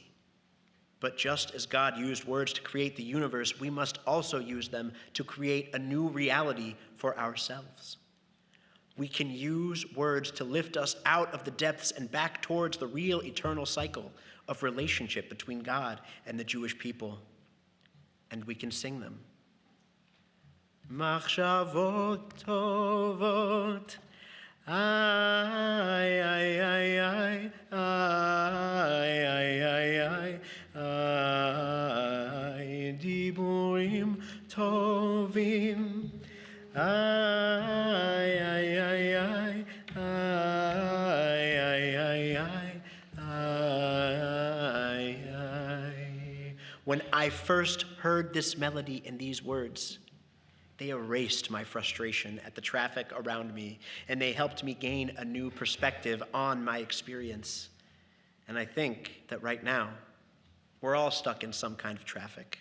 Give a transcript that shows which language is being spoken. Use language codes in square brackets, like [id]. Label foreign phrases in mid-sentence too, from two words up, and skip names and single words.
[en] But just as God used words to create the universe, we must also use them to create a new reality for ourselves. We can use words to lift us out of the depths and back towards the real eternal cycle of relationship between God and the Jewish people. And we can sing them. [he] מחשבות טובות, ay, ay, ay, ay, ay, ay, ay, ay, דיבורים טובים, ay, ay, ay, ay, ay, ay, ay, ay. [en] When I first heard this melody and these words, they erased my frustration at the traffic around me, and they helped me gain a new perspective on my experience. And I think that right now, we're all stuck in some kind of traffic.